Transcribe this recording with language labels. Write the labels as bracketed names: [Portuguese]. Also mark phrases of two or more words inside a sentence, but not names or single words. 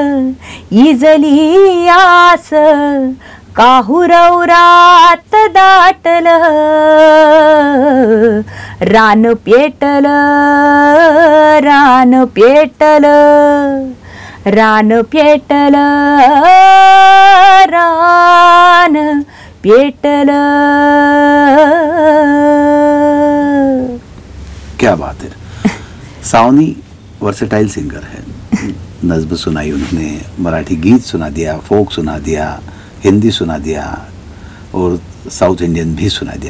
[Hindi] इजली आस, काहुरौरात दाटल, रान पेटल, रान पेटल, रान पेटल, रान पेटल। क्या बात है। सावनी [English] versatile singer [Hindi] है, नज़्म सुनाई उन्होंने, मराठी गीत सुना दिया, फोक सुना दिया, हिंदी सुना दिया और [English] South Indian [Hindi] भी सुना दिया।